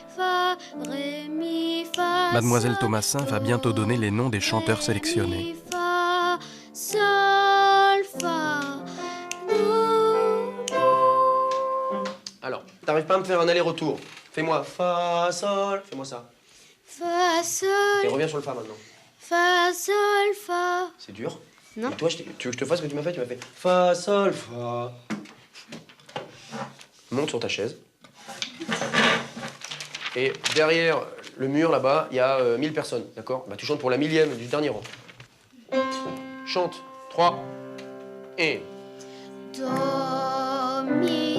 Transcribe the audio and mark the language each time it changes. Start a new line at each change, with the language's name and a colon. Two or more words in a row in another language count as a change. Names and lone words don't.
French: Mademoiselle Thomasin va bientôt donner les noms des chanteurs sélectionnés. Alors, t'arrives pas à me faire un aller-retour. Fais-moi fa, sol, fais-moi ça. Fa, sol. Et reviens sur le fa maintenant. Fa, sol, fa. C'est dur. Non. Et toi, tu veux que je te fasse ce que tu m'as fait? Tu m'as fait fa, sol, fa. Monte sur ta chaise. Et derrière le mur, là-bas, il y a 1000 personnes, d'accord? Bah, tu chantes pour la 1000e du dernier rang. Chante. 3. Et... Do, mi,